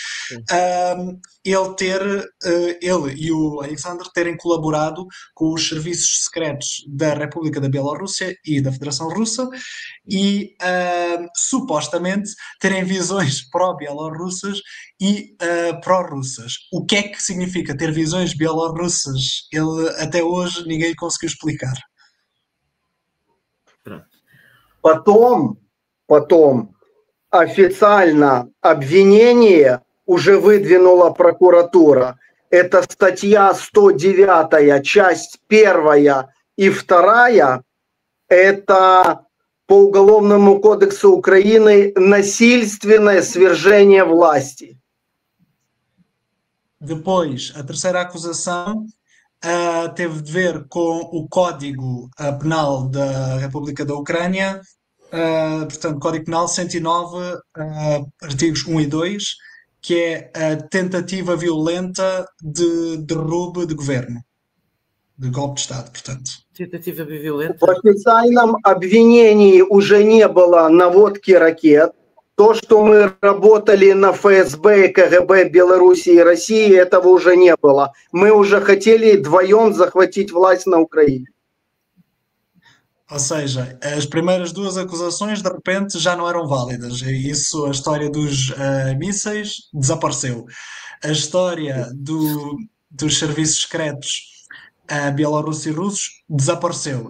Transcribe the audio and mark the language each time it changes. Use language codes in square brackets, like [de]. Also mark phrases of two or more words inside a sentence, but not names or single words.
[pt] ele e o Alexander terem colaborado com os serviços secretos da República da Bielorrússia e da Federação Russa e supostamente terem visões pró-bielorrussas e pró-russas. O que é que significa ter visões bielorrussas? Até hoje ninguém conseguiu explicar. [ru] Потом официально обвинение уже выдвинула прокуратура. Это статья 109, часть 1 и 2. Это по Уголовному кодексу Украины насильственное свержение власти. [pt] Depois, a terceira acusação teve de ver com o Código Penal da República da Ucrânia, portanto, Código Penal 109, artigos 1 e 2, que é a tentativa violenta de derrube de governo, de golpe de Estado, portanto. Tentativa violenta. [ru] В официальном обвинении уже не было наводки ракет. То, что мы работали на ФСБ и КГБ Беларуси и России, этого уже не было. Мы уже хотели вдвоем захватить власть на Украине. [pt] Ou seja, as primeiras duas acusações de repente já não eram válidas. E isso, a história dos mísseis desapareceu. A história dos serviços secretos bielorrussos e russos desapareceu.